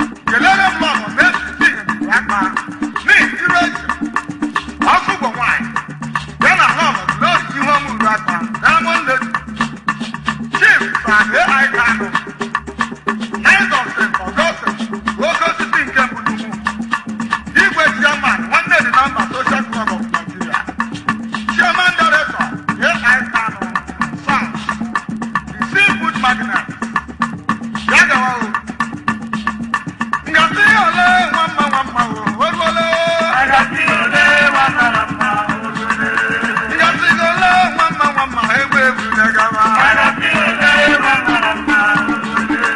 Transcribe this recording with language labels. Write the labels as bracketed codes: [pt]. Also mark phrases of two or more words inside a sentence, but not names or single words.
[ig] Kelere m Lọlọ Mercy Chinenye Uru Akpa, Miss Irezi, Ọkụgwọ Nwanyị, ya na Lọlọ Glory Ihuọma Uru Akpa, Diamond Lady, Chief Sir A I Kanu, Knight of Saint Augustine, Oke Osisi nke mbụ n'ugwu, Igwe Chairman, Nwanne Dị na Mba Social Club of Nigeria, [en] Chairman Director, [ig] A I Kanu, Sam, [en] the seafood magnate. [ig] Ya gawa o. Nga si ole nwa mma, nwa mma o, o ruola o. Agasi ole nwa mara mma, o ruola. Nga si ole nwa mma, nwa mma, egwu egwu ya gawa. Agasi ole nwa mara mma, o ruola.